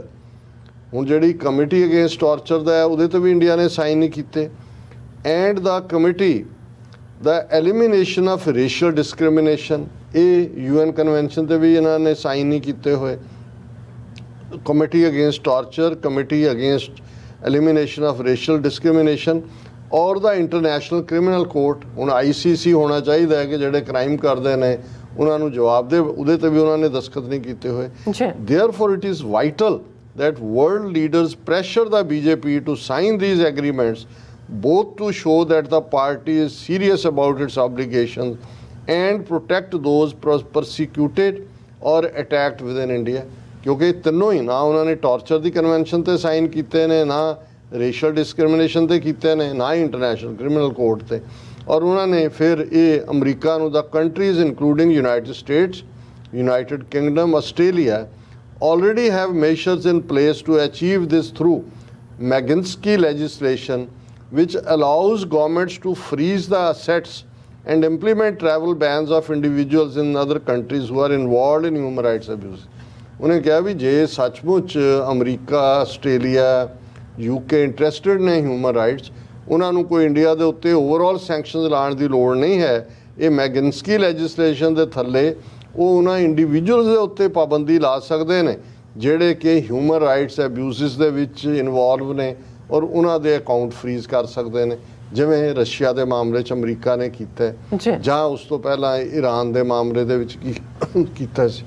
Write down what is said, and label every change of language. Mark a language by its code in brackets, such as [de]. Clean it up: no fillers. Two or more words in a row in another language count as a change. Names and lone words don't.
[pa] ਹੁਣ ਜਿਹੜੀ ਕਮੇਟੀ ਅਗੇਂਸਟ ਟਾਰਚਰ ਦਾ ਹੈ ਉਹਦੇ 'ਤੇ ਵੀ ਇੰਡੀਆ ਨੇ ਸਾਈਨ ਨਹੀਂ ਕੀਤੇ ਐਂਡ ਦਾ ਕਮੇਟੀ ਦਾ [en] elimination of racial discrimination [pa] ਇਹ UN ਕਨਵੈਨਸ਼ਨ 'ਤੇ ਵੀ ਇਹਨਾਂ ਨੇ ਸਾਈਨ ਨਹੀਂ ਕੀਤੇ ਹੋਏ। [en] Committee Against Torture Committee Against Elimination of Racial Discrimination [pa] ਔਰ [en] the International Criminal Court [pa] ਹੁਣ ICC ਹੋਣਾ ਚਾਹੀਦਾ ਹੈ ਕਿ ਜਿਹੜੇ ਕ੍ਰਾਈਮ ਕਰਦੇ ਨੇ ਉਹਨਾਂ ਨੂੰ ਜਵਾਬ ਦੇ ਉਹਦੇ 'ਤੇ ਵੀ ਉਹਨਾਂ ਨੇ ਦਸਤਖਤ ਨਹੀਂ ਕੀਤੇ ਹੋਏ। [en] Therefore it is vital that world leaders pressure the BJP to sign these agreements both to show that the party is serious about its obligations and protect those persecuted or attacked within India [pa] ਕਿਉਂਕਿ ਤਿੰਨੋਂ ਹੀ ਨਾ ਉਹਨਾਂ ਨੇ ਟਾਰਚਰ ਦੀ ਕਨਵੈਨਸ਼ਨ ਤੇ ਸਾਈਨ ਕੀਤੇ ਨੇ ਨਾ ਰੇਸ਼ੀਅਲ ਡਿਸਕ੍ਰਿਮੀਨੇਸ਼ਨ ਤੇ ਕੀਤੇ ਨੇ ਨਾ ਹੀ ਇੰਟਰਨੈਸ਼ਨਲ ਕ੍ਰਿਮੀਨਲ ਕੋਰਟ ਤੇ ਔਰ ਉਹਨਾਂ ਨੇ ਫਿਰ ਇਹ ਅਮਰੀਕਾ ਨੂੰ [en] the countries including United States United Kingdom Australia already have measures in place to achieve this through Magnitsky legislation which allows governments to freeze the assets and implement travel bans of individuals in other countries who are involved in human rights abuse। [pa] ਉਹਨੇ ਕਿਹਾ ਵੀ ਜੇ ਸੱਚਮੁੱਚ ਅਮਰੀਕਾ ਆਸਟ੍ਰੇਲੀਆ UK ਇੰਟਰਸਟਿਡ ਨੇ [en] human rights [pa] ਉਹਨਾਂ ਨੂੰ ਕੋਈ ਇੰਡੀਆ ਦੇ ਉੱਤੇ [en] overall sanctions [pa] ਲਾਉਣ ਦੀ ਲੋੜ ਨਹੀਂ ਹੈ। ਇਹ [en] Magnitsky legislation [pa] ਦੇ ਥੱਲੇ ਉਹ ਉਹਨਾਂ ਇੰਡੀਵਿਜੂਅਲਸ ਦੇ ਉੱਤੇ ਪਾਬੰਦੀ ਲਾ ਸਕਦੇ ਨੇ ਜਿਹੜੇ ਕਿ [en] human rights abuses [pa] ਦੇ ਵਿੱਚ ਇਨਵੋਲਵ ਨੇ ਔਰ ਉਹਨਾਂ ਦੇ ਅਕਾਊਂਟ ਫਰੀਜ਼ ਕਰ ਸਕਦੇ ਨੇ ਜਿਵੇਂ ਰਸ਼ੀਆ ਦੇ ਮਾਮਲੇ 'ਚ ਅਮਰੀਕਾ ਨੇ ਕੀਤਾ ਜਾਂ ਉਸ ਤੋਂ ਪਹਿਲਾਂ ਈਰਾਨ ਦੇ ਮਾਮਲੇ ਦੇ ਵਿੱਚ ਕੀਤਾ ਸੀ।